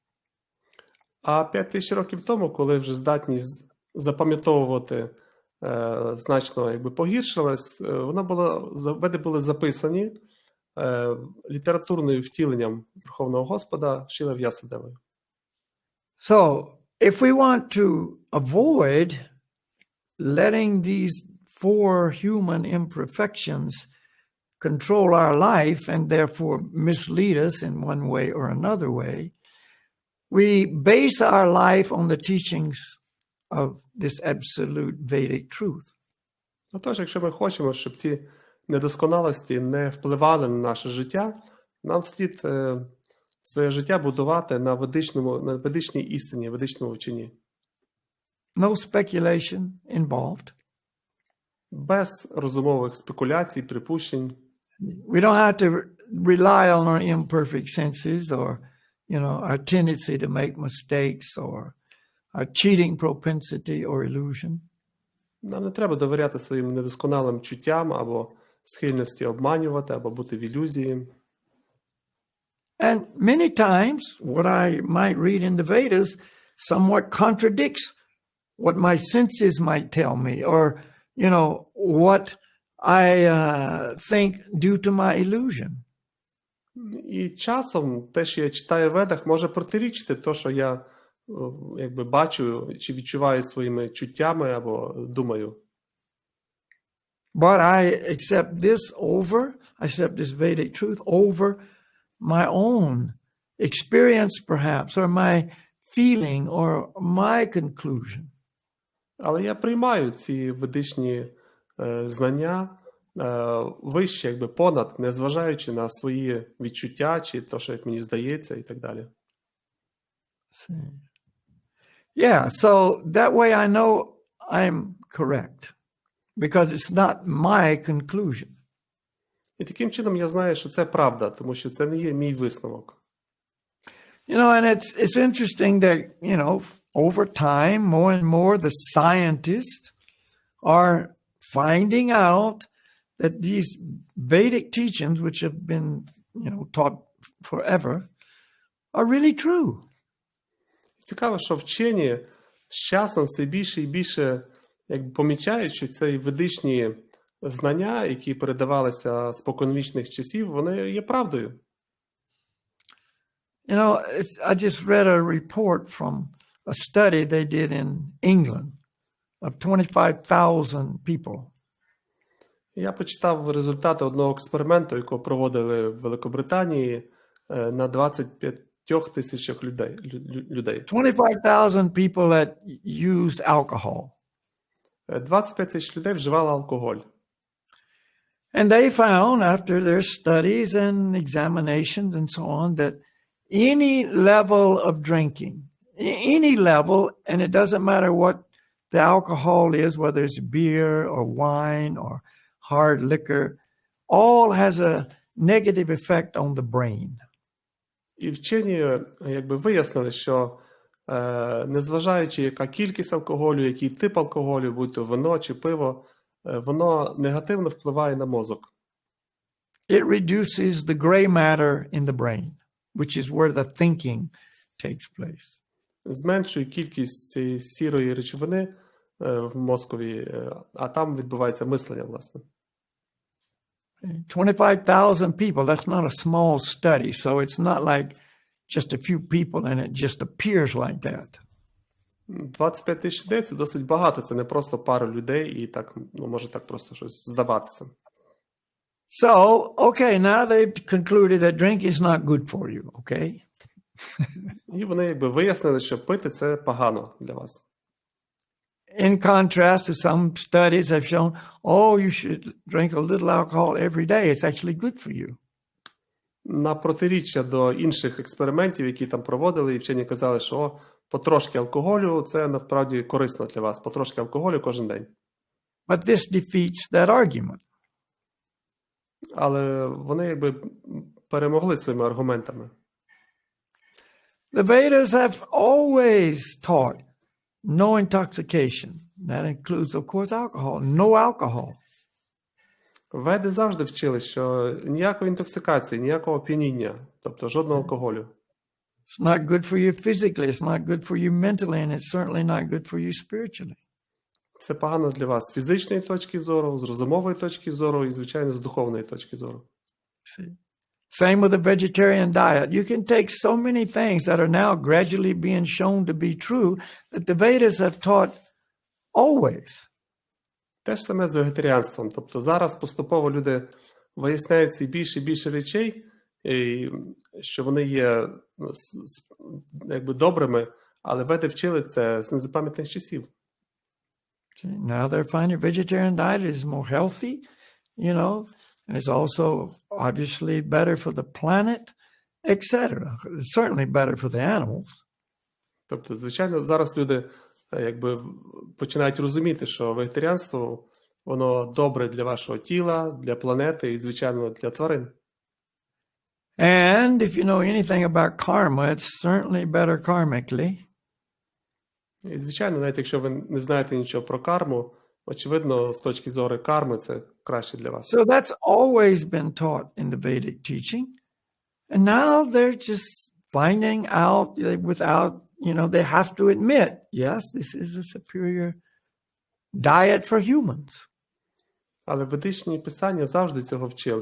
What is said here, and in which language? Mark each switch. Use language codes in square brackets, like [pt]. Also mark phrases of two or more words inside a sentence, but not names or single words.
[uk] А 5000 років тому, коли вже здатність запам'ятовувати значно погіршилась, вони були записані літературним втіленням Верховного Господа Шріла В'ясадевою. [en] So, if we want to avoid letting these four human imperfections control our life and therefore mislead us in one way or another way, we base our life on the teachings of this absolute Vedic truth. [uk] Отож, якщо ми хочемо, щоб ці недосконалості не впливали на наше життя, нам слід своє життя будувати на ведичній істині, ведичному вченні. [en] No speculation involved. [uk] Без розумових спекуляцій, припущень. [en] We don't have to rely on our imperfect senses or, our tendency to make mistakes or our cheating propensity or illusion. [uk] Нам не треба довіряти своїм недосконалим чуттям або схильності обманювати, або бути в ілюзії. [en] And many times what I might read in the Vedas somewhat contradicts what my senses might tell me or, what I think due to my illusion. [uk] І часом те, що я читаю в Ведах, може протирічити те, що я бачу чи відчуваю своїми чуттями або думаю. [en] But I accept this Vedic truth over my own experience perhaps, or my feeling, or my conclusion. [uk] Але я приймаю ці ведичні знання вище, понад, незважаючи на свої відчуття, чи те, що як мені здається, і так далі. [en] Yeah, so that way I know I'm correct, because it's not my conclusion. [uk] І таким чином я знаю, що це правда, тому що це не є мій висновок. [en] And it's interesting that, over time, more and more, the scientists are finding out that these Vedic teachings, which have been, taught forever, are really true. [uk] Цікаво, що вчені з часом все більше і більше помічають, що ці ведичні знання, які передавалися споконвічних часів, вони є правдою. [en] I just read a report from a study they did in England of 25,000 people. [uk] Я почитав результати одного експерименту, якого проводили в Великобританії на 25 тисячах людей. [en] 25,000 people that used alcohol. [uk] 25 тисяч людей вживали алкоголь. [en] And they found, after their studies and examinations and so on, that any level of drinking, any level, and it doesn't matter what the alcohol is, whether it's beer or wine or hard liquor, all has a negative effect on the brain. [uk] І вчені вияснили, що незважаючи яка кількість алкоголю, який тип алкоголю, будь то вино чи пиво, воно негативно впливає на мозок. [en] It reduces the gray matter in the brain, which is where the thinking takes place. [uk] Зменшує кількість цієї сірої речовини в мозкові, а там відбувається мислення, власне. [en] 25,000 people, that's not a small study, so it's not like just a few people and it just appears like that. [uk] 25 тисяч людей – це досить багато, це не просто пара людей і так, може так просто щось здаватися. [en] So, okay, now they've concluded that drink is not good for you, okay? [uk] І вони якби вияснили, що пити – це погано для вас. [en] In contrast to some studies have shown, oh, you should drink a little alcohol every day. It's actually good for you. [uk] На протиріччя до інших експериментів, які там проводили, і вчені казали, що потрошки алкоголю – це насправді корисно для вас. Потрошки алкоголю кожен день. [en] But this defeats that argument. [uk] Але вони якби перемогли своїми аргументами. [en] The Vedas have always taught no intoxication. That includes, of course, alcohol. No alcohol. [uk] Веди завжди вчили, що ніякої інтоксикації, ніякого оп'яніння, тобто жодного алкоголю. [en] It's not good for you physically. It's not good for you mentally. And it's certainly not good for you spiritually. [uk] Це погано для вас з фізичної точки зору, з розумової точки зору і, звичайно, з духовної точки зору. [en] See? Same with the vegetarian diet. You can take so many things that are now gradually being shown to be true that the Vedas have taught always. [uk] Те ж саме з вегетаріанством. Тобто зараз поступово люди виясняють всі більше і більше речей, і що вони є якби добрими, але веди вчили це з незапам'ятних часів. [en] See, now they're finding vegetarian diet is more healthy, you know, and it's also obviously better for the planet, etc. It's certainly better for the animals. [uk] Тобто, звичайно, зараз люди якби починають розуміти, що вегетаріанство, воно добре для вашого тіла, для планети і, звичайно, для тварин. [en] And if you know anything about karma, it's certainly better karmically. [uk] І, звичайно, навіть якщо ви не знаєте нічого про карму, очевидно, з точки зору карми це краще для вас. [en] So that's always been taught in the Vedic teaching. And now they're just finding out without, you know, they have to admit, yes, this is a superior diet for humans. [uk] Але ведичні писання завжди цього вчили.